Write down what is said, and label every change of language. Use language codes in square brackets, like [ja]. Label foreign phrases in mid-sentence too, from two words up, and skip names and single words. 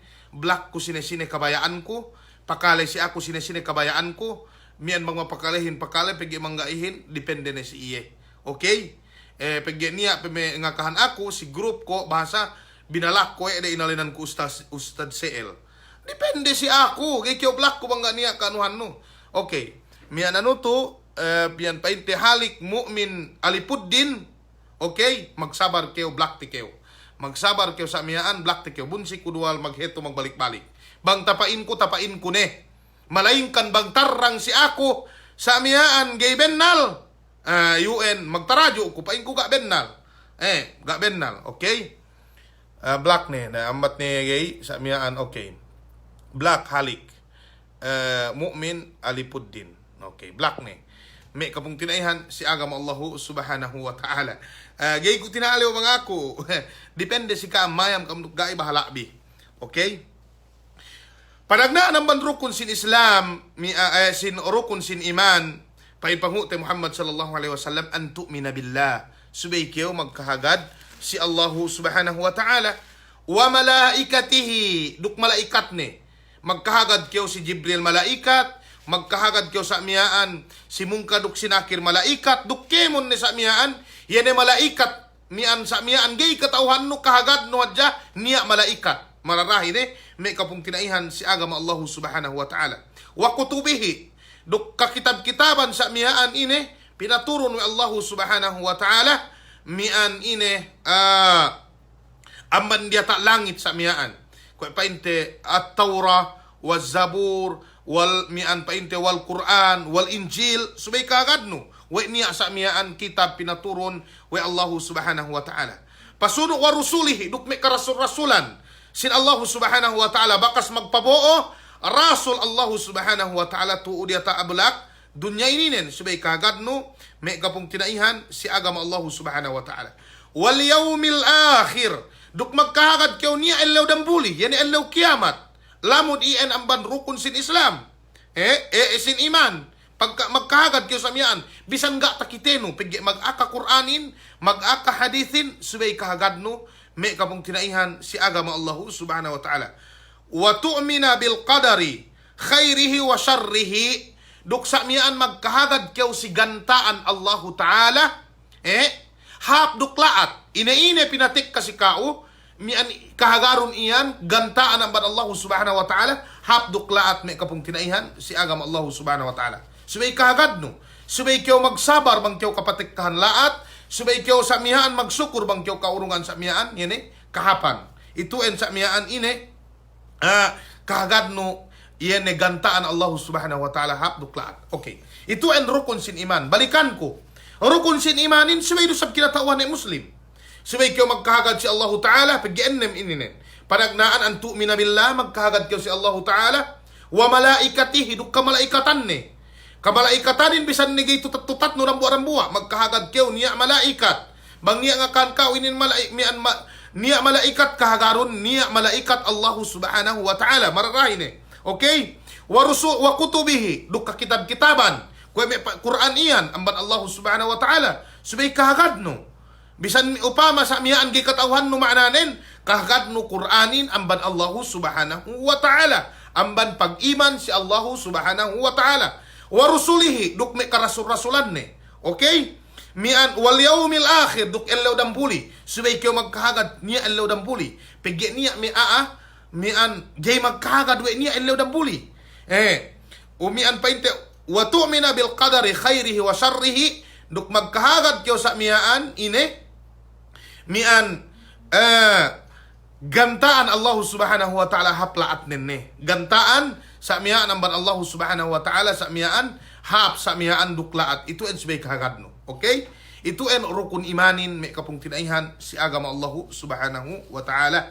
[yka] Black ko sine-sine kabayaan ko. Pakale si ako sine-sine kabayaan ko. Mian mga pakalehin pakale pegi manggaihin depende na si iye. Okay? Pegi niya ngakahan ako si group ko bahasa binalak ko ede inalinan ko Ustad CL. Depende si ako. Kay kyo black ko bangga niya kanuhan no. Okay. Mian ano to pian painte halik mu'min alipud din. Okay? Magsabar kayo black ti kayo. Magsabar kayo sa miyaan black ti kayo. Bunsi kudual magheto magbalik-balik. Bang tapain ko ne. Malaing kan bang tarrang si ako sa miyaan gay bennal. UN magtaradyo ko pain ko ga bennal. Ga bennal. Okay? Black ne na ambat ni gay sa miyaan okay. Black halik. Mu'min alipud din. Okay, black ne. May kapong tinaihan si agama [ar] الله سبحانه وتعالى. [yka] Gay ko tinaliw mga ako. Depende si ka mayam kamduk gai bahalabi. Okay? Panagna ng rukun sin Islam, sin rukun sin iman, paipangute Muhammad [ar] صلى الله عليه وسلم أن تؤمن بالله. [yka] Subay kayo magkahagad si [ar] الله سبحانه وتعالى وملائكته, [yka] duk malaikat ne. Magkahagad kayo si Jibril malaikat, magkahagad kayo sa miyaan si mungkaduk sinakir malaikat, duk kemon ni sa miyaan, yan malaikat mian sa miyaan gay katauhan no kahagad no hadya niya malaikat. Mararahin may kapong tinaihan si agama [ar] الله سبحانه وتعالى. وكتبه, [yka] duk kakitab-kitaban sa miyaan ine, pinaturon ni [ar] الله سبحانه وتعالى, [yka] mian ine, amban dia tak langit sa miyaan. Kaya painte [ar] التوراة والزبور, [yka] wal mian painte [ar] والقرآن والإنجيل, [yka] subay kagad no. Wa niya sa miyaan kitab pinaturon wa [ar] الله سبحانه وتعالى. [yka] Pasuno [ar] ورسله, [yka] duk may karasul-rasulan. Sin [ar] الله سبحانه وتعالى [yka] bakas magpaboo, rasul [ar] الله سبحانه وتعالى [yka] tuo dia ta ablak, dunya ininen, subay kagad no, may kapong tinaihan si agama [ar] الله سبحانه وتعالى. واليوم الآخر, [yka] duk magkahagad kayo niya elaw dambuli, yan elaw kiamat. Lamod iyan ang ban rukun sin Islam. Sin iman. Pagka magkahagad kayo sa miyaan, bisan ga takiteno, pigi mag-aka Quranin, mag-aka hadithin, subay kahagad no, may kapong tinaihan si agama [ar] الله سبحانه وتعالى. وتؤمن بالقدر خيره وشره, [yka] duk sa miyaan magkahagad kayo si gantaan [ar] الله تعالى, [yka] hap duklaat, ina-ina pinatik kasi kao, mian kahagaron iyan, gantaan ang [ar] الله سبحانه وتعالى, [yka] hap duklaat may kapong tinaihan, si agam [ar] الله سبحانه وتعالى. [yka] Subay kahagad no, subay kayo magsabar, bang kayo kapatikkahan laat, subay kayo sa miyaan magsukur, bang kayo kaurungan sa miyaan, yan kahapan. Ituin sa miyaan ine, kahagad no, yan gantaan [ar] الله سبحانه وتعالى, [yka] hap duklaat. Okay, ituin rukun sin iman, balikan ko. Rukun sin imanin, subay do sab kinatawan ni Muslim. Subay kayo magkahagad si [ar] الله تعالى, [yka] pag-iennem ininen. Panagnaan ang [ar] تؤمن بالله, [yka] magkahagad kayo si [ar] الله تعالى وملائكته, [yka] duk kamalaikatan ni. Kamalaikatanin, bisan ni gay tutat-tutat no rambuwa-rambuwa, magkahagad kayo niya malaikat. Bang niya nga kan kawinin niya malaikat kahagaron, niya malaikat [ar] الله سبحانه وتعالى, [yka] mararahin eh. Okay? [ar] وكتبه, [yka] duk kakitab-kitaban, kaya may Quran iyan, amban [ar] الله سبحانه وتعالى, [yka] subay kahagad no. Bisan upama sa miyaan gikatawhan no maananin, kahagad no Quranin, amban [ar] الله سبحانه وتعالى, [yka] amban pag-iman si [ar] الله سبحانه وتعالى. ورسله, [yka] duk may karasul-rasulan ni. Okay? mian [ar] واليوم الآخر [yka] duk elaw dampuli subay kayo magkahagad niya elaw dampuli pigge niya mian jay magkahagad we niya elaw dampuli umian painte [ar] وتؤمن بالقدر خيره وشره [yka] duk magkahagad kayo sa mian mian gantaan [ar] الله سبحانه وتعالى [yka] haplaat nenne gantaan sa mian amban [ar] الله سبحانه وتعالى [yka] sa mian hap sa mian duklaat itu en subay kahagad no. Okay? Itu en rukun imanin may kapung tinaihan si agama [ar] الله سبحانه وتعالى.